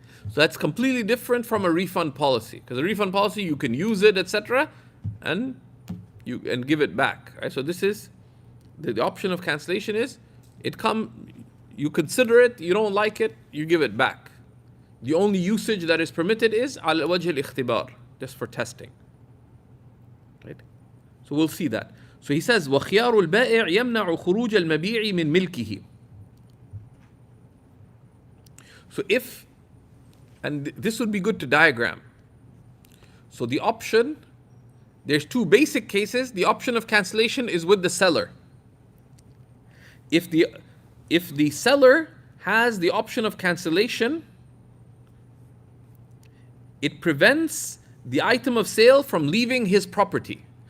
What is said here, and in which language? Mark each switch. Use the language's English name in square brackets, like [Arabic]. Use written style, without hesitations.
[English] So that's completely different from a refund policy. Because a refund policy, you can use it, etc., and give it back. Right? So this is the option of cancellation is you consider it, you don't like it, you give it back. The only usage that is permitted is [Arabic] على وجه الاختبار, [English] just for testing. Right? So we'll see that. So he says [Arabic] وخيار البائع يمنع خروج المبيع من ملكه. [English] So and this would be good to diagram. So the option, there's two basic cases. The option of cancellation is with the seller. If the seller has the option of cancellation, it prevents the item of sale from leaving his property.